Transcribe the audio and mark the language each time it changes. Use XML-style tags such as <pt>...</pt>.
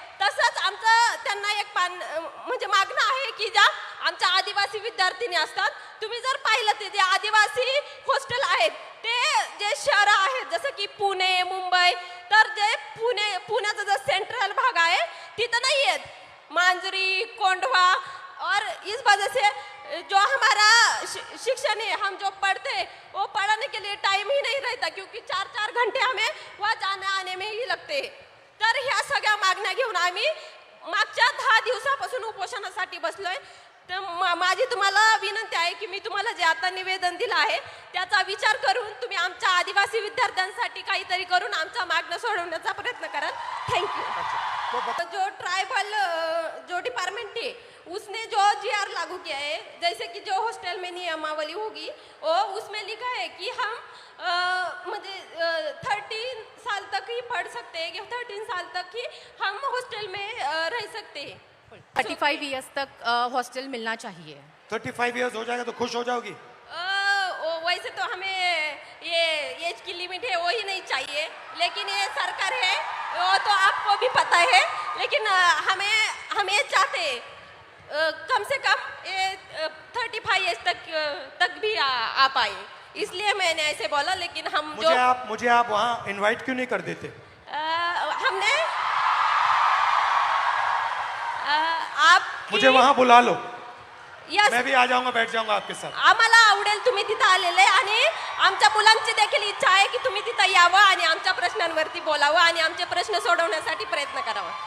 <mr>तसंच आमचं त्यांना एक म्हणजे मागणं आहे की ज्या आमच्या आदिवासी विद्यार्थिनी असतात, तुम्ही जर पाहिलं ते जे आदिवासी हॉस्टेल आहेत ते जे शहर आहेत जसं की पुणे मुंबई, तर जे पुण्याचा जो सेंट्रल भाग आहे तिथं नाही आहेत, मांजरी कोंढवा।</mr> <hi>और इस वजह से जो हमारा शिक्षण है, हम जो पढ़ते वो पढ़ने के लिए टाइम ही नहीं रहता, क्योंकि 4-4 घंटे हमें वहाँ जाने आने में ही लगते।</hi> <mr>तर ह्या सगळ्या मागण्या घेऊन आम्ही मागच्या 10 दिवसापासून उपोषणासाठी बसलोय। तर माझी तुम्हाला विनंती आहे की मी तुम्हाला जे आता निवेदन दिलं आहे त्याचा विचार करून तुम्ही आमच्या आदिवासी विद्यार्थ्यांसाठी काहीतरी करून आमचा मागणं सोडवण्याचा प्रयत्न कराल।</mr> <hi>Thank you. जो ट्राइबल जो डिपार्टमेंट है उसने जो जीआर लागू किया है, जैसे कि जो हॉस्टल में नियमावली होगी वो उसमें लिखा है कि हम म्हणजे 13 साल तक ही पढ़ सकते हैं, कि 13 साल तक ही हम हॉस्टल में रह सकते हैं। 35 इयर्स तक हॉस्टल मिलना चाहिए। 35 इयर्स हो जाएगा तो खुश हो जाओगी? वैसे तो हमें ये एज की लिमिट है वो ही नहीं चाहिए, लेकिन ये सरकार है वो तो आपको भी पता है, लेकिन हमें चाहते कम से कम ये 35 एज तक भी आ पाए, इसलिए मैंने ऐसे बोला। लेकिन हम मुझे आप वहाँ इनवाइट क्यों नहीं कर देते? हमने आप मुझे वहाँ बुला लो,</hi> <en>yes</en> <hi>मैं भी आ जाऊंगा, बैठ जाऊंगा आपके साथ।</hi> <mr>आम्हाला आवडेल तुम्ही तिथं आलेले आणि आमच्या मुलांची देखील इच्छा आहे की तुम्ही तिथं यावं आणि आमच्या प्रश्नांवरती बोलावं आणि आमचे प्रश्न सोडवण्यासाठी प्रयत्न करावा।</mr>